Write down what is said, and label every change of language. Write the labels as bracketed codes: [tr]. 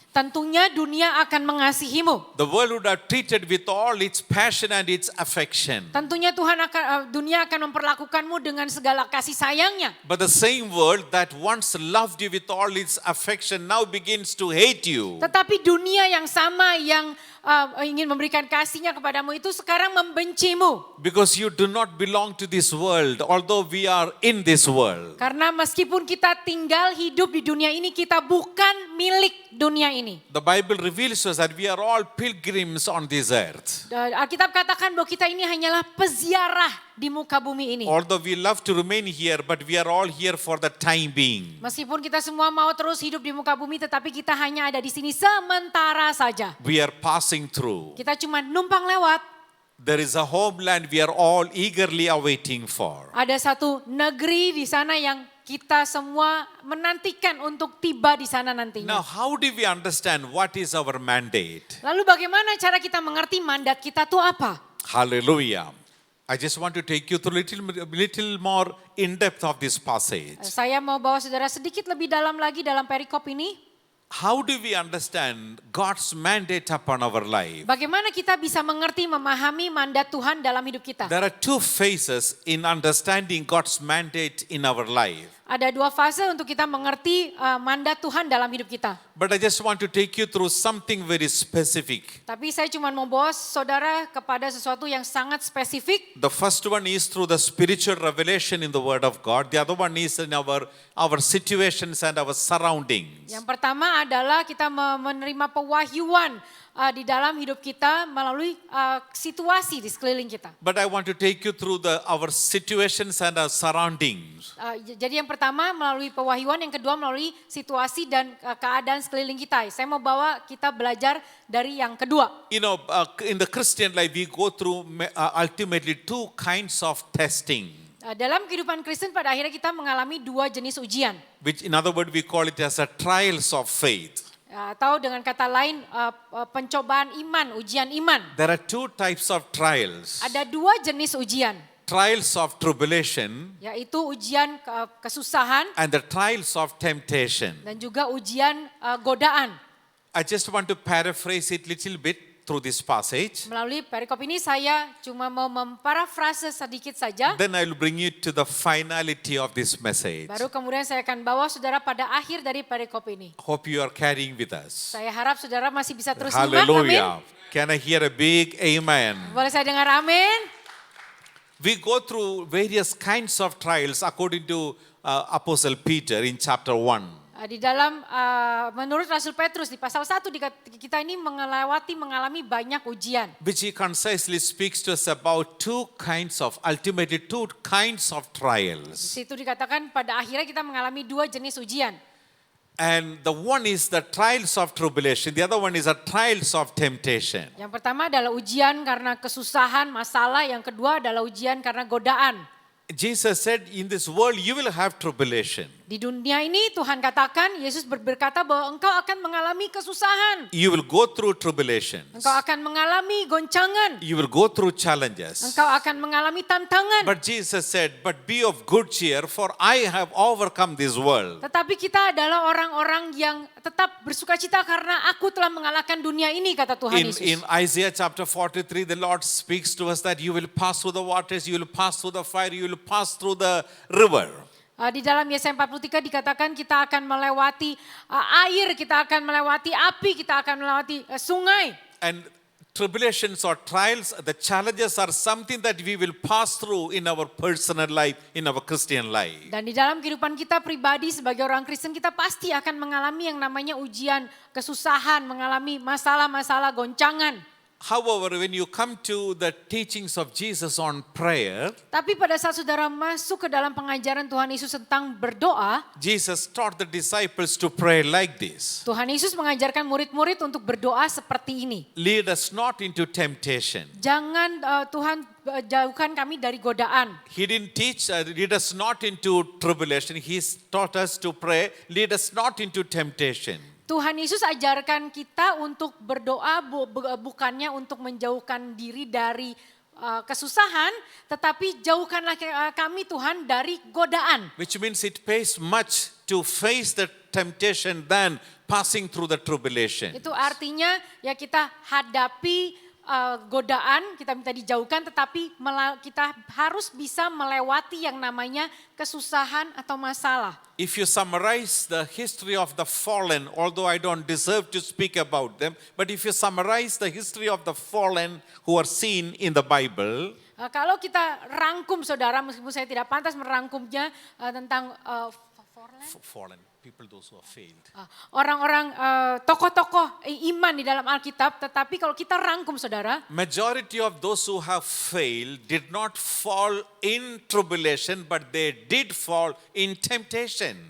[id] tentunya dunia akan mengasihimu. [en] The world would have treated with all its passion and its affection. [id] Tentunya dunia akan memperlakukanmu dengan segala kasih sayangnya. [en] But the same world that once loved you with all its affection now begins to hate you. [id] Tetapi dunia yang sama yang ingin memberikan kasihnya kepadamu itu sekarang membencimu. [en] Because you do not belong to this world, although we are in this world. [id] Karena meskipun kita tinggal hidup di dunia ini, kita bukan milik dunia ini. [en] The Bible reveals to us that we are all pilgrims on this earth. [id] Alkitab katakan bahwa kita ini hanyalah peziarah di muka bumi ini. [en] Although we love to remain here, but we are all here for the time being. [id] Meskipun kita semua mau terus hidup di muka bumi, tetapi kita hanya ada di sini sementara saja. [en] We are passing through. [id] Kita cuma numpang lewat. [en] There is a homeland we are all eagerly awaiting for. [id] Ada satu negeri di sana yang kita semua menantikan untuk tiba di sana nantinya. [en] Now, how do we understand what is our mandate? [id] Lalu bagaimana cara kita mengerti mandat kita itu apa? [en] Hallelujah. I just want to take you through little more in depth of this passage. [id] Saya mau bawa saudara sedikit lebih dalam lagi dalam perikop ini. [en] How do we understand God's mandate upon our life? [id] Bagaimana kita bisa mengerti, memahami mandat Tuhan dalam hidup kita? [en] There are two phases in understanding God's mandate in our life. [id] Ada dua fase untuk kita mengerti mandat Tuhan dalam hidup kita. [en] But I just want to take you through something very specific. [id] Tapi saya cuma mau bawa saudara kepada sesuatu yang sangat spesifik. [en] The first one is through the spiritual revelation in the Word of God. The other one is in our situations and our surroundings. [id] Yang pertama adalah kita menerima pewahyuan di dalam hidup kita melalui situasi di sekeliling kita. [en] But I want to take you through our situations and our surroundings. [id] Jadi yang pertama melalui pewahyuan, yang kedua melalui situasi dan keadaan sekeliling kita. Saya mau bawa kita belajar dari yang kedua. [en] You know, in the Christian life we go through ultimately two kinds of testing. [id] Dalam kehidupan Kristen pada akhirnya kita mengalami dua jenis ujian. [en] Which in other words we call it as a trials of faith. [id] Atau dengan kata lain pencobaan iman, ujian iman. [en] There are two types of trials. [id] Ada dua jenis ujian. [en] Trials of tribulation [id] Yaitu ujian kesusahan [en] and the trials of temptation. [id] dan juga ujian godaan. [en] I just want to paraphrase it little bit through this passage. [id] Melalui perikop ini saya cuma mau memparafrase sedikit saja. [en] Then I will bring you to the finality of this message. [id] Baru kemudian saya akan bawa saudara pada akhir dari perikop ini. [en] Hope you are carrying with us. [id] Saya harap saudara masih bisa terus simak. Amin. [en] Hallelujah. Can I hear a big amen? [id] Boleh saya dengar amin? [en] We go through various kinds of trials according to Apostle Peter in chapter 1. [id] Di dalam menurut Rasul Petrus di pasal 1 kita ini mengalami banyak ujian. [en] Which he concisely speaks to us about ultimately two kinds of [id] Di [en] trials. [id] situ dikatakan pada akhirnya kita mengalami dua jenis ujian. [en] And the one is the trials of tribulation, the other one is the trials of temptation. [id] Yang pertama adalah ujian karena kesusahan, masalah. Yang kedua adalah ujian karena godaan. [en] Jesus said, in this world you will have tribulation. [id] Di dunia ini Tuhan katakan, Yesus berkata bahwa engkau akan mengalami kesusahan. [en] You will go through tribulations. [id] Engkau akan mengalami goncangan. [en] You will go through challenges. [id] Engkau akan mengalami tantangan. [en] But Jesus said, but be of good cheer, for I have overcome this world. [id] Tetapi kita adalah orang-orang yang tetap bersukacita karena aku telah mengalahkan dunia ini, kata Tuhan Yesus. [en] In Isaiah chapter 43, the Lord speaks to us that you will pass through the waters, you will pass through the fire, you will pass through the river. [id] Di dalam Yesaya 43 dikatakan kita akan melewati air, kita akan melewati api, kita akan melewati sungai. [en] And tribulations or trials, the challenges are something that we will pass through in our personal life, in our Christian life. [id] Dan di dalam kehidupan kita pribadi sebagai orang Kristen, kita pasti akan mengalami yang namanya ujian, kesusahan, mengalami masalah-masalah, goncangan. [en] However, when you come to the teachings of Jesus on prayer, [id] Tapi pada saat saudara masuk ke dalam pengajaran Tuhan Yesus tentang berdoa, [en] Jesus taught the disciples to pray like this. [id] Tuhan Yesus mengajarkan murid-murid untuk berdoa seperti ini. [en] Lead us not into temptation. [id] Jangan Tuhan jauhkan kami dari godaan. [en] He didn't teach, lead us not into tribulation. He taught us to pray, lead us not into temptation. [id] Tuhan Yesus ajarkan kita untuk berdoa bukannya untuk menjauhkan diri dari kesusahan, tetapi jauhkanlah kami Tuhan dari godaan. [en] Which means it pays much to face the temptation than passing through the tribulation. [id] Itu artinya ya kita hadapi godaan, kita minta dijauhkan, tetapi kita harus bisa melewati yang namanya kesusahan atau masalah. [en] If you summarize the history of the fallen, although I don't deserve to speak about them, but if you summarize the history of the fallen who are seen in the Bible, [id] Kalau kita rangkum saudara, meskipun saya tidak pantas merangkumnya tentang [en] fallen people, those who have failed. [id] orang-orang tokoh-tokoh iman di dalam Alkitab, tetapi kalau kita rangkum saudara, [en] Majority of those who have failed did not fall in tribulation, but they did fall in temptation.